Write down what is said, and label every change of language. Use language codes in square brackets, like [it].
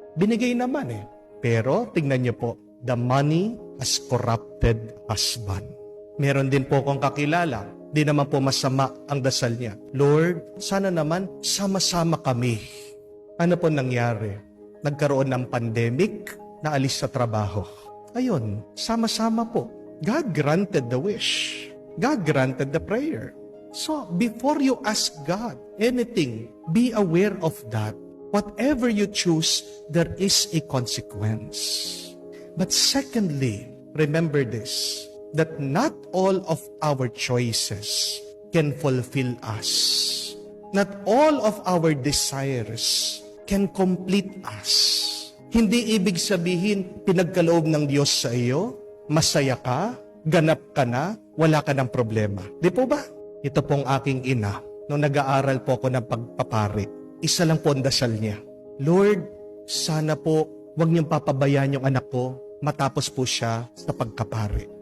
[tl] Binigay naman Pero, tingnan niyo po, [en] the money has corrupted husband. [tl] Meron din po akong kakilala, di naman po masama ang dasal niya. Lord, sana naman sama-sama kami. Ano po nangyari? Nagkaroon ng pandemic, naalis sa trabaho. Ayun, sama-sama po. [en] God granted the wish. God granted the prayer. So, before you ask God anything, be aware of that. Whatever you choose, there is a consequence. But secondly, remember this, that not all of our choices can fulfill us. Not all of our desires can complete us. [tl] Hindi ibig sabihin, pinagkaloob ng Diyos sa iyo, masaya ka, ganap ka na, wala ka ng problema. Di po ba? Ito pong aking ina, nung nag-aaral po ako ng pagpapari, isa lang po ang dasal niya. Lord, sana po, huwag niyong papabayaan yung anak ko, matapos po siya sa pagkapari.